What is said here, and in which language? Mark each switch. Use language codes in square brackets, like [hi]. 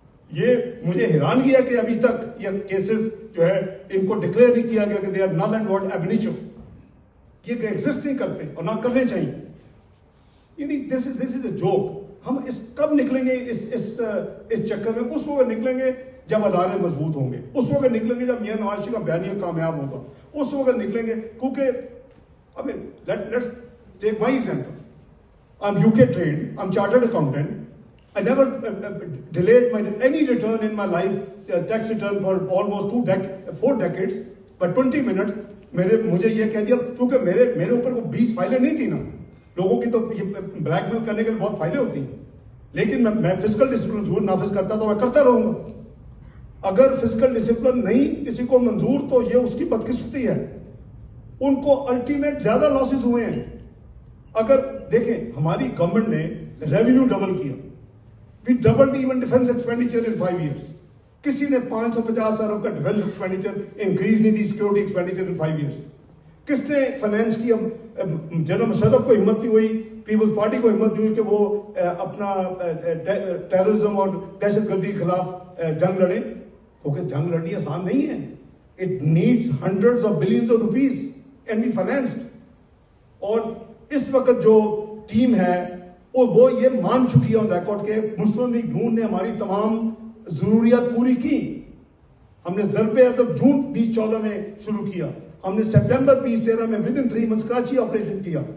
[ur] یہ مجھے حیرانگی ہے کہ ابھی تک یہ کیسز جو ہے ان کو ڈکلیئر نہیں کیا گیا کہ [en] They are null and void ab initio. [ur] یہ ایگزسٹ نہیں کرتے اور نہ کرنے چاہیے. یعنی [en] This is a joke. [ur] ہم اس کب نکلیں گے اس چکر میں؟ اس وقت نکلیں گے جب ادارے مضبوط ہوں گے, اس وقت نکلیں گے جب میاں نواز شریف کا بیانیہ کامیاب ہوگا, اس وقت نکلیں گے. [en] کیونکہ I mean, let's take my example. I'm UK trained, I'm chartered accountant. I never delayed any return in my life, tax return for almost 4 decades, but 20 minutes. [ur] مجھے یہ کہہ دیا, چونکہ میرے اوپر وہ 20 فائلیں نہیں تھی نا. لوگوں کی تو بلیک میل کرنے کے لیے بہت فائلیں ہوتی ہیں, لیکن میں فزیکل ڈسپلن ضرور نافذ کرتا تو میں کرتا رہوں گا. اگر فزیکل ڈسپلن نہیں کسی کو منظور تو یہ اس کی بدقسمتی ہے. ان کو الٹیمیٹ زیادہ لاسز ہوئے ہیں. اگر دیکھیں ہماری گورنمنٹ نے ریونیو ڈبل کیا, [en] We doubled even defence expenditure in 5 years. [ur] کسی نے 550 ارب کا ڈیفنس ایکسپینڈیچر انکریز نہیں دی, [en] Security expenditure in 5 years. [ur] کس نے فائنینس کی؟ جنرل مشرف کو ہمت نہیں ہوئی, پیپلز پارٹی کو ہمت نہیں ہوئی کہ وہ اپنا ٹیررزم اور دہشت گردی کے خلاف جنگ لڑیں, کیونکہ جنگ لڑنی آسان نہیں ہے. [en] It needs hundreds of billions of rupees and be financed. [ur] اور اس وقت جو ٹیم ہے وہ یہ مان چکی ہے آن ریکارڈ کہ مسلم لیگ نون نے ہماری تمام ضروریات پوری کی. ہم نے ضرب عضب جون 2014 میں شروع کیا. ہم نے سپٹمبر 2013 میں [en] with in 3 months [ur] Karachi operation کیا.